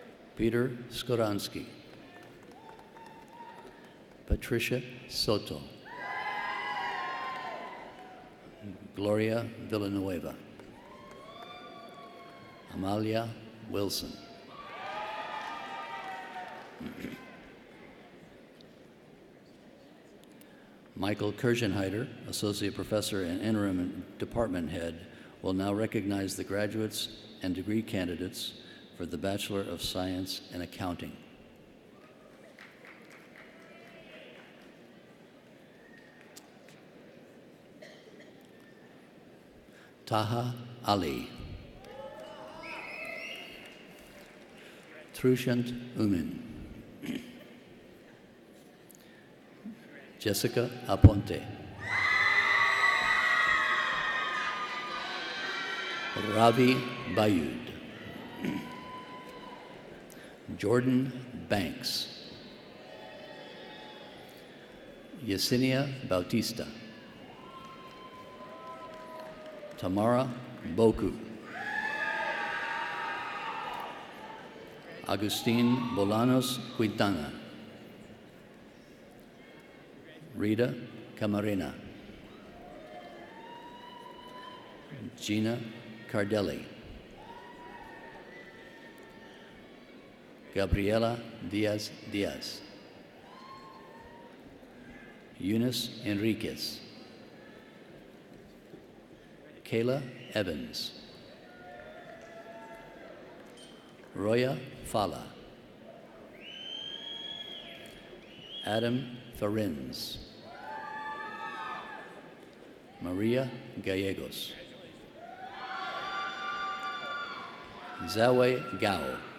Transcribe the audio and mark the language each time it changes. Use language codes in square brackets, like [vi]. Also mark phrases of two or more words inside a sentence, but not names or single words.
[en] Peter Skoransky, Patricia Soto, Gloria Villanueva, Amalia Wilson, Michael Kirchenheiter, Associate Professor and Interim Department Head, will now recognize the graduates and degree candidates for the Bachelor of Science in Accounting. Taha Ali, Trushant Umin, Jessica Aponte, Ravi Bayud, Jordan Banks, Yesenia Bautista, Tamara Boku, Agustin Bolanos Quintana, Rita Camarena, Gina Cardelli, Gabriela Diaz, Eunice Enriquez, Kayla Evans, Roya Fala, Adam Farins, Maria Gallegos, Zawe Gao,